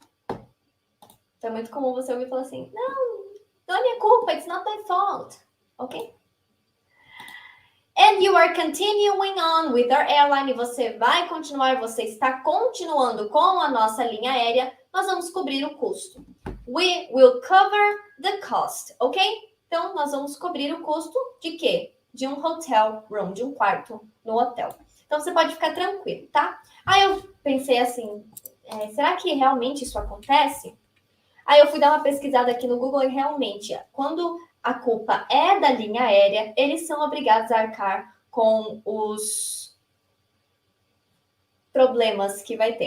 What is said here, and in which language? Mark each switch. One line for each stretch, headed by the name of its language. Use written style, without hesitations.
Portuguese: Então, é muito comum você ouvir falar assim, não é minha culpa.
English: It's not my fault. Ok? And you are continuing on with our airline.
Portuguese: E você vai continuar, você está continuando com a nossa linha aérea. Nós vamos cobrir o custo.
English: We will cover the cost, ok?
Portuguese: Então, nós vamos cobrir o custo de quê? De um hotel room, de um quarto no hotel. Então, você pode ficar tranquilo, tá? Aí eu pensei assim, será que realmente isso acontece? Aí eu fui dar uma pesquisada aqui no Google e realmente, quando a culpa é da linha aérea, eles são obrigados a arcar com os problemas que vai ter.